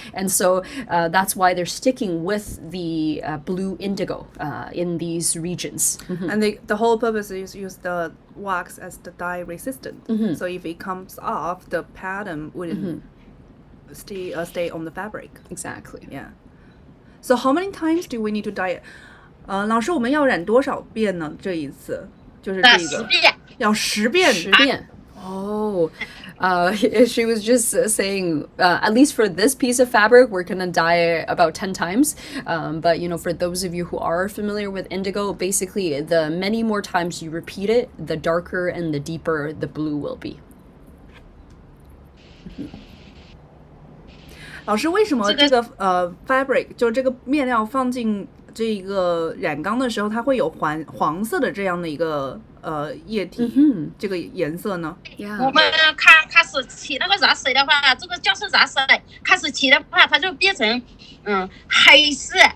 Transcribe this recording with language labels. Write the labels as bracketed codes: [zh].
[en] And so that's why they're sticking with the blue indigo in these regions. And the whole purpose is use the wax as the dye resistant. So if it comes off, the pattern wouldn't stay on the fabric. Exactly. Yeah. So how many times do we need to dye it? [zh] 老师，我们要染多少遍呢？这一次就是这个 10遍，要10遍。 10遍。Oh. [en] She was just saying, at least for this piece of fabric, we're going to dye it about 10 times. But, you know, for those of you who are familiar with indigo, basically the many more times you repeat it, the darker and the deeper the blue will be. [zh] 老师，为什么这个fabric 就这个面料放进这个染缸的时候，它会有黄色的这样的一个液体，这个颜色呢？我们开始起那个染水的话，这个就是染水，开始起的话，它就变成黑色。